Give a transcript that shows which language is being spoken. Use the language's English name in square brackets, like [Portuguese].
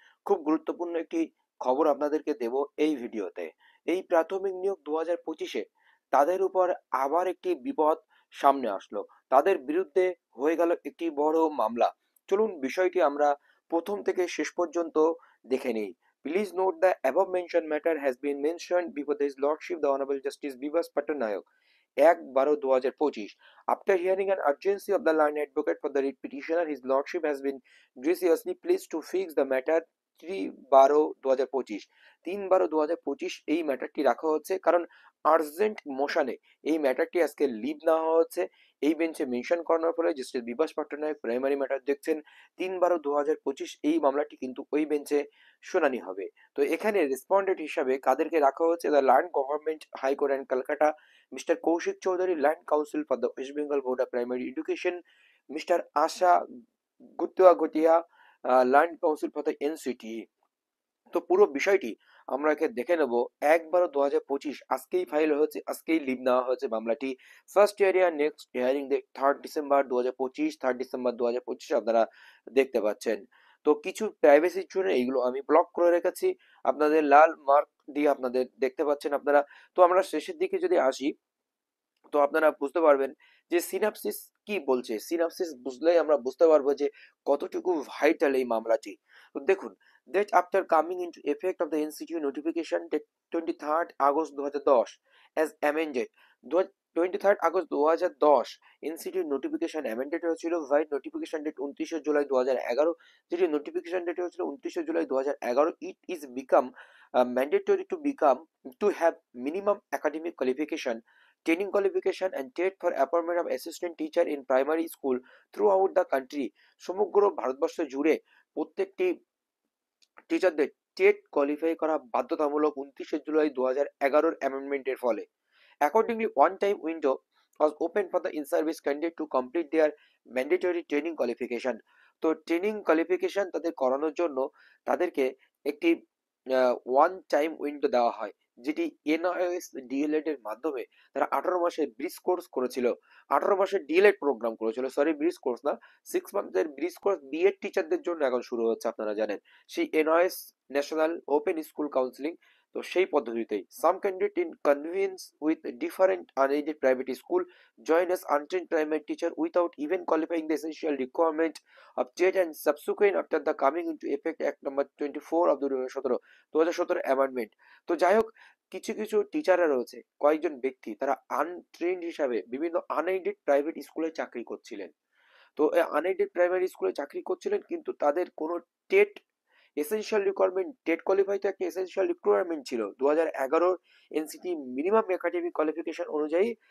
[Bangla] খুব গুরুত্বপূর্ণ একটি খবর আপনাদেরকে দেব এই ভিডিওতে। এই প্রাথমিক নিয়োগ 2025-এ তাদের উপর আবার একটি বিপদ সামনে আসলো। তাদের বিরুদ্ধে হয়ে গেল একটি বড় মামলা। চলুন বিষয়টি আমরা প্রথম থেকে শেষ পর্যন্ত দেখে নিই। [English] Please note the above mentioned matter has been mentioned before His Lordship the Honorable Justice Bibas Patnaik, 1/12/2025. After hearing an urgency of the learned advocate for the writ petitioner, His Lordship has been graciously pleased to fix the matter 3/12/2025। [Bangla] 3/12/2025 এই ম্যাটারটি রাখা হচ্ছে কারণ urgent মোশনে এই ম্যাটারটি আজকে leave নেওয়া হচ্ছে। এই বেঞ্চে মেনশন করানোর ফলে justice Bibhas Patnaik primary matter দেখছেন 3/12/2025। এই মামলাটি কিন্তু ওই বেঞ্চে শুনানি হবে। তো এখানে রেসপন্ডেন্ট হিসাবে কাদেরকে রাখা হচ্ছে? [English] The land government high court and Kolkata, mister Kaushik Chowdhury, land council for the West Bengal board of primary education, mister Asha গুতুয়া land council for the NCT. [Bangla] তো পুরো বিষয়টি আমরা একে দেখে নেব। 1/12/2025 আজকেই ফাইল হয়েছে, আজকেই লিভ নেওয়া হয়েছে মামলাটি। First hearing next hearing 3 December 2025, 3 December 2025 আপনারা দেখতে পাচ্ছেন। তো কিছু প্রাইভেসির জন্য এইগুলো আমি ব্লক করে রেখেছি, আপনাদের লাল মার্ক দিয়ে আপনাদের দেখতে পাচ্ছেন আপনারা। তো আমরা শেষের দিকে যদি আসি, তো আপনারা বুঝতে পারবেন যে সিনাপসিস কি বলছে। সিনাপসিস বুঝলেই আমরা বুঝতে পারবো যে কতটুকু ভাইটাল এই মামলাটি। তো দেখুন, [English] that after coming into effect of the NCTU notification date 23rd August 2010 as amended, 23rd August 2010 NCTU [Bangla] notification amended হয়েছিল বাই নোটিফিকেশন ডেট 29 জুলাই 2011, যেটি নোটিফিকেশন ডেট হয়েছিল 29 July 2011। [English] It is become mandatory to have minimum academic qualification, training qualification and TET for appointment of assistant teacher in primary school throughout the country। [Bangla] সমগ্র ভারতবর্ষ জুড়ে প্রত্যেকটি টিচারদের TET qualify করা বাধ্যতামূলক 29 জুলাই 2011 অ্যামেন্ডমেন্টের ফলে। [English] Accordingly, one time window was open for the in-service candidate to complete their mandatory training qualification। [Bangla] তো training qualification তাদের করানোর জন্য তাদেরকে একটি ওয়ান টাইম উইন্ডো দেওয়া হয়, যেটি এনআইএস ডিএলএড এর মাধ্যমে তারা 18 মাসের ব্রিজ কোর্স করেছিল। 18 মাসের ডিএলএড প্রোগ্রাম করেছিল, সরি ব্রিজ কোর্স না, 6 মান্থের ব্রিজ কোর্স বিএড টিচারদের জন্য এখন শুরু হচ্ছে আপনারা জানেন, সেই NIS national open school counselling. তো সেই পদ্ধতিতেই [English] Some candidate in convince with different unaided private school join as untrained primary teacher without even qualifying the essential requirement of TET and subsequent after the coming into effect Act number 24 of the 2017 amendment। [Bangla] তো যাই হোক, কিছু কিছু টিচাররা রয়েছে, কয়েকজন ব্যক্তি তারা আনট্রেন্ড হিসাবে বিভিন্ন আনএইডেড প্রাইভেট স্কুলে চাকরি করছিলেন। তো আনএইডেড প্রাইমারি স্কুলে চাকরি করছিলেন, কিন্তু তাদের কোনো TET essential requirement, TET qualify তো একটা এসেনশিয়াল রিকোয়ারমেন্ট ছিল 2011 এনসিটি মিনিমাম একাডেমিক কোয়ালিফিকেশন অনুযায়ী।